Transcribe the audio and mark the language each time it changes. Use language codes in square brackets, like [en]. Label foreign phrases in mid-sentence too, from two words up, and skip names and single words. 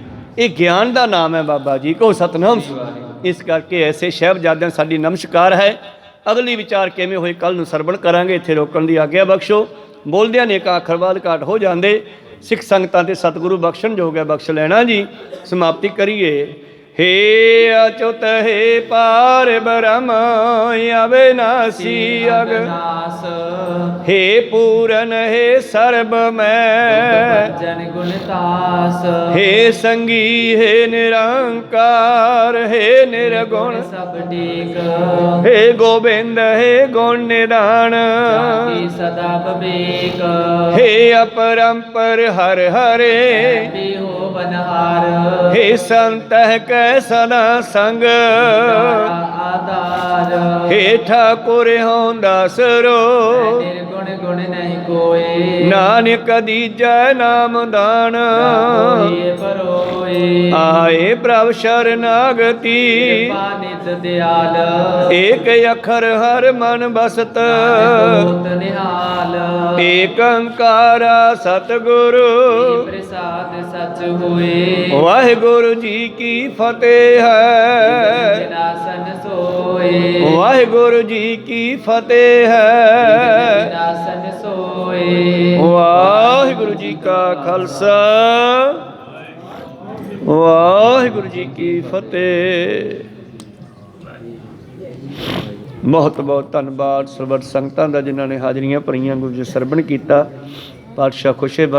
[pa] ਇਹ ਗਿਆਨ ਦਾ ਨਾਮ ਹੈ ਬਾਬਾ ਜੀ। ਕਹੋ ਸਤਿਨਾਮ। ਇਸ ਕਰਕੇ ਐਸੇ ਸਾਹਿਬਜ਼ਾਦਿਆਂ ਸਾਡੀ ਨਮਸਕਾਰ ਹੈ। ਅਗਲੀ ਵਿਚਾਰ ਕਿਵੇਂ ਹੋਏ ਕੱਲ੍ਹ ਨੂੰ ਸਰਵਣ ਕਰਾਂਗੇ। ਇੱਥੇ ਰੋਕਣ ਦੀ ਆਗਿਆ ਬਖਸ਼ੋ। ਬੋਲਦਿਆਂ ਨੇ ਇੱਕ ਅੱਖਰ ਬਾਅਦ ਘਾਟ ਹੋ ਜਾਂਦੇ। ਸਿੱਖ ਸੰਗਤਾਂ ਤੇ ਸਤਿਗੁਰੂ ਬਖਸ਼ਣ ਜੋਗ ਹੈ, ਬਖਸ਼ ਲੈਣਾ ਜੀ। ਸਮਾਪਤੀ ਕਰੀਏ। ਹੇ ਅਚੁਤ ਹੇ ਪਾਰ ਬ੍ਰਹਮ ਅਬਿਨਾਸੀ ਅਘਨਾਸ, ਹੇ ਪੂਰਨ ਹੇ ਸਰਬ ਮੈ ਜਨ ਗੁਣਤਾਸ, ਹੇ ਸੰਗੀ ਹੇ ਨਿਰੰਕਾਰ ਹੇ ਨਿਰਗੁਣ ਸਭ ਟੇਕ, ਹੇ ਗੋਬਿੰਦ ਹੇ ਗੁਣ ਨਿਧਾਨ, ਸਦਾ ਬਿਬੇਕ, ਹੇ ਅਪਰੰਪਰ ਹਰਿ ਹਰੇ ਹੋ ਬਨਹਾਰ, ਹੇ ਸੰਤ ਕੈ ਸਦਾ ਸੰਗ आधार, ਹੇ ਠਾਕੁਰ ਹੋਂਦਾ ਸਰੋ ਨਿਰਗੁਣ ਗੁਣ ਨਹੀ ਕੋਈ, ਨਾਨਕ ਦੀਜੈ ਨਾਮ ਦਾਨ, ਆਏ ਪ੍ਰਭ ਸਰਣਾਗਤਿ ਨਿਤ ਦਇਆਲ, ਏਕ ਅਖਰ ਹਰਿ ਮਨਿ ਬਸਤ निहाल, ਏਕ ਅੰਕਾਰਾ ਸਤਿਗੁਰੂ ਪ੍ਰਸਾਦ ਸਚ ਹੁਏ, ਵਾਹਿਗੁਰੂ ਜੀ ਕੀ ਫਤਿਹ ਹੈ, ਨਾਸਨ ਸੋਏ, ਵਾਹਿਗੁਰੂ ਜੀ ਕੀ ਫਤਿਹ ਹੈ। ਖਾਲਸਾ ਵਾਹਿਗੁਰੂ ਜੀ ਕੀ ਫਤਿਹ। ਬਹੁਤ ਬਹੁਤ ਧੰਨਵਾਦ ਸਰਬੱਤ ਸੰਗਤਾਂ ਦਾ ਜਿਨ੍ਹਾਂ ਨੇ ਹਾਜ਼ਰੀਆਂ ਭਰੀਆਂ, ਗੁਰੂ ਜੀ ਸਰਵਣ ਕੀਤਾ।